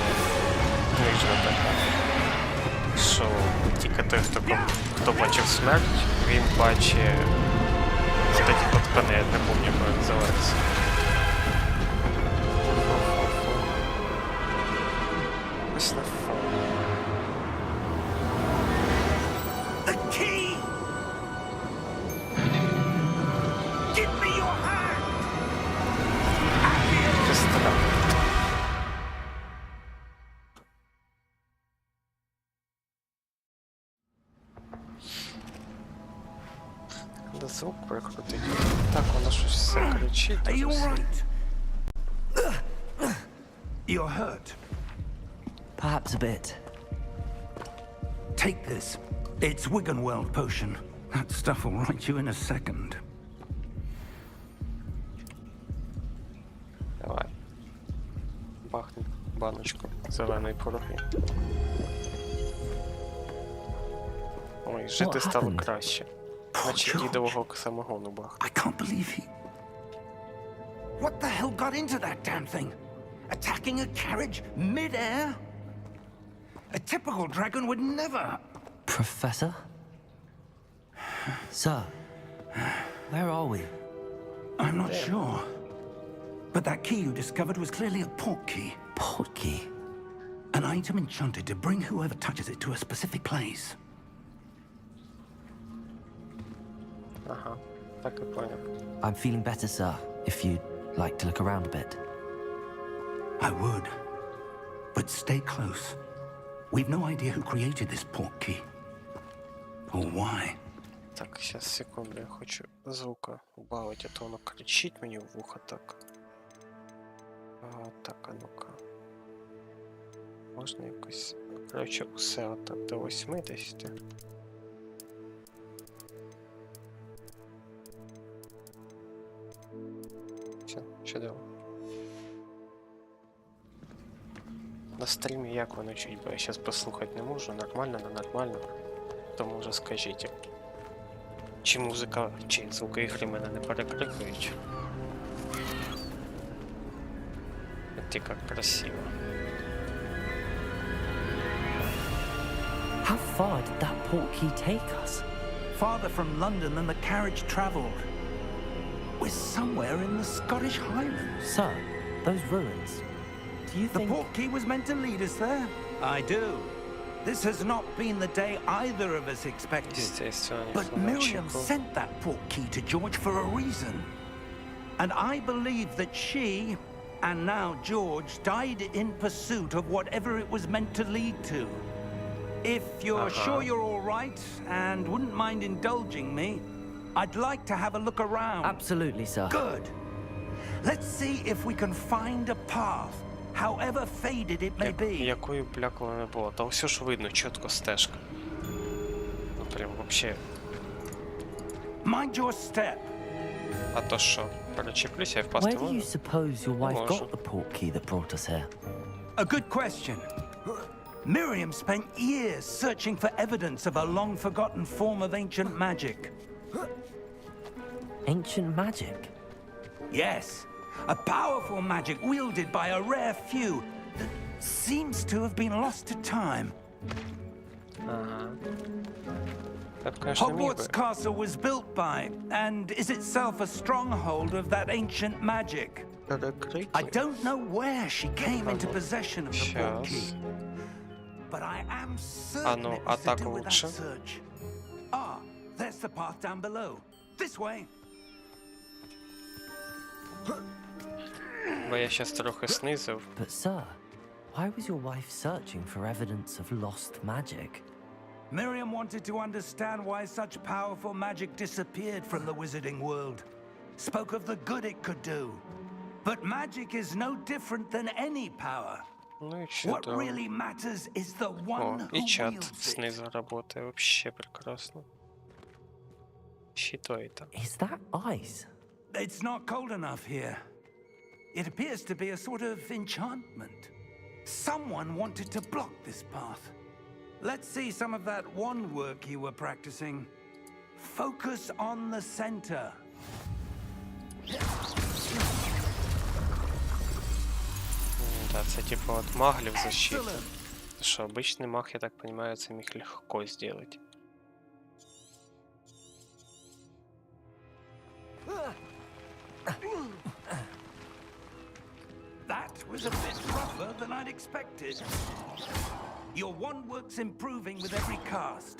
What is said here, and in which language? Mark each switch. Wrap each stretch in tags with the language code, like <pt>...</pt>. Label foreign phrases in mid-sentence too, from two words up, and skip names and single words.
<uk>Вижна така. Що тільки той, хто бачив смерть, він бачить</uk> <ru>вот эти вот</ru> <uk>кони, я не пам'ятаю, як вони називаються. Ось на фоні.</uk> <en>The key! Give me your hand!</en> <ru>Костра. Да звук прикрутить.</ru> <uk>Так, воно щось все кричить.</uk> <en>Are you</en> <uk>дуже сильно.</uk> <en>alright? You're hurt. Perhaps a bit. Take this. It's Wiggenweld potion. That stuff will right you in a second.</en> <uk>Давай. Бахни баночку зеленої пороги. Ой, жити стало</uk> <en>happened?</en> <uk>краще.</uk> <en>Poor</en> <uk>Наче</uk> <en>George.</en> <uk>дідового самогону бах.</uk> <en>I can't believe he... What the hell got into that damn thing? Attacking a carriage mid-air? A typical dragon would never... Professor? Sir, where are we? I'm not sure. But that key you discovered was clearly a port key. Port key. An item enchanted to bring whoever touches it to a specific place.</en> <uk>Ага, так і поняв.</uk> <en>I'm feeling better, sir, if you'd like to look around a bit. I would. But stay close. We've no idea who created this port key. Or why.</en> <ru>Так, сейчас, секунду, я хочу звука убавить, а то</ru> <uk>воно кричить мені в вухо так. Так, а ну-ка. Можна якось... Короче, усе отак до 80. Все, чудово. На стрімі як воно чуть, бо я зараз послухати не можу, нормально, ненормально. Тому вже скажіть. Чи музика, чи звуки ігри мене не перекрикують. Ти як красиво.</uk> <en>How far did that port key take us? Farther from London than the carriage travelled. We're somewhere in the Scottish Highlands. Sir, those ruins. Do you The think... port key was meant to lead us there? I do. This has not been the day either of us expected.</en> <ru>Естественно,</ru> <en>But</en> <uk>ніхто не</uk> <en>Miriam</en> <uk>очікував.</uk> <en>sent that port key to George for a reason. And I believe that she, and now George, died in pursuit of whatever it was meant to lead to. If you're sure you're all right and wouldn't mind indulging me, I'd like to have a look around. Absolutely, sir. Good. Let's see if we can find a path, however faded it may be.</en> <uk>Якою б блякою не було. Та все ж видно, чітко стежка.</uk> <ru>Ну прям вообще.</ru> <en>Mind your step.</en> <uk>А то що, перечеплюся і впасти</uk> <en>Where do you</en> <uk>можу?</uk> <en>suppose your wife</en> <uk>Може.</uk> <en>got the portkey that brought us here? A good question. Miriam spent years searching for evidence of a long-forgotten form of ancient magic. Ancient magic? Yes, a powerful magic wielded by a rare few that seems to have been lost to time.</en> <uk>Ага. Я б, конечно, міг</uk> <en>Hogwarts</en> <uk>би.</uk> <en>Castle was built by, and is itself a stronghold of that ancient magic. I</en> <uk>Перекриті.</uk> <en>don't know where she came into possession of the</en> <uk>Щас.</uk> <en>portkey, but I am certain</en> <uk>ну,</uk> <en>it</en> <uk>а</uk> <en>was to</en> <uk>так</uk> <en>do with</en> <ru>лучше?</ru> <en>that search. Ah, there's the path down below. This way.</en> <uk>Бо я щас трохи снизив.</uk> <en>But, sir, why was your wife searching for evidence of lost magic? Miriam wanted to understand why such powerful magic disappeared from the wizarding world. Spoke of the good it could do. But magic is no different than any power.</en> <uk>Ну і</uk> <en>What</en> <uk>чудово.</uk> <en>really matters is the</en> <uk>О,</uk> <en>one</en> <uk>і</uk> <en>who</en> <uk>чат</uk> <en>wields it.</en> <uk>знизу работає.</uk> <ru>Вообще прекрасно.</ru> <uk>Щитоїта.</uk> <en>Is that ice? It's not cold enough here. It appears to be a sort of enchantment. Someone wanted to block this path. Let's see some of that wand work you were practicing. Focus on the center.</en> <uk>Да, це типа от маглів защита.</uk> <ru>Що обычный маг, я так понимаю,</ru> <uk>це міг легко сделать.</uk> <en>That was a bit rougher than I'd expected. Your wand work's improving with every cast.</en>